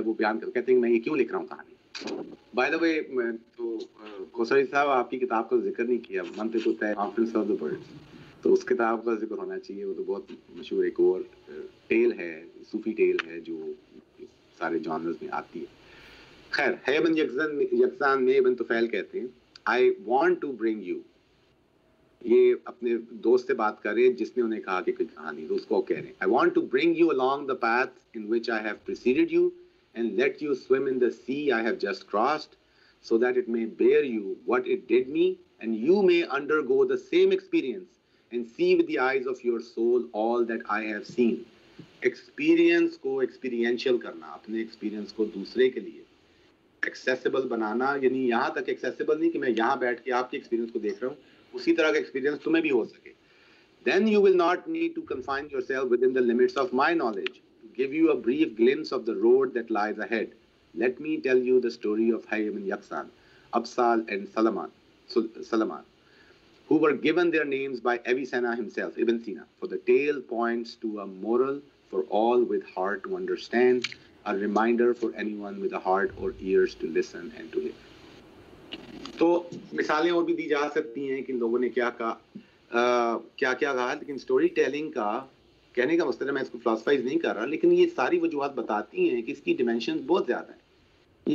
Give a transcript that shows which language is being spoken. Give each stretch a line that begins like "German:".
Urdu: جب وہ بیان کہتے ہیں میں یہ کیوں لکھ رہا ہوں کہانی.
English: by the way,
Urdu: تو کوثری صاحب آپ کی کتاب کا ذکر نہیں کیا, منطق کانفرنس آف دا برڈز, تو اس کتاب کا ذکر ہونا چاہیے. وہ تو بہت مشہور ایک اور ٹیل ہے, صوفی ٹیل ہے جو سارے جانرز میں آتی ہے. خیر, ہے ابن یقظان میں ابن طفیل کہتے ہیں
English: I want to bring you,
Urdu: یہ اپنے دوست سے بات کر رہے ہیں
English: جس نے انہیں کہا کہ کوئی کہانی, تو اس کو کہہ رہے ہیں I want to bring you along the path in which I have preceded you and let you swim in the sea I have just crossed, so that it may bear you what it did me, and you may undergo the same experience and see with the eyes of your soul all that I have seen.
Urdu: Experience کو experiential کرنا, اپنے experience کو دوسرے کے لیے accessible بنانا, یعنی یہاں تک ایکسیسیبل نہیں کہ میں یہاں بیٹھ کے آپ کے ایکسپیرینس کو دیکھ رہا ہوں, اسی طرح کا ایکسپیرینس تمہیں بھی ہو سکے.
English: Then you will not need to confine yourself within the limits of my knowledge. To give you a brief glimpse of the road that lies ahead, let me tell you the story of Hayy ibn Yaqzan, Absal and Salaman, who were given their names by Avicenna himself, Ibn Sina, for the tale points to a moral for all with heart to understand, a reminder for anyone with a heart or ears to listen and to live.
Urdu: تو مثالیں اور بھی دی جا سکتی ہیں کہ لوگوں نے کیا کہا, کیا کہا, لیکن سٹوری ٹیلنگ کا کہنے کا مقصد ہے, میں اس کو فلاسفائز نہیں کر رہا, لیکن یہ ساری وجوہات بتاتی ہیں کہ اس کی ڈیمینشنز بہت زیادہ ہیں.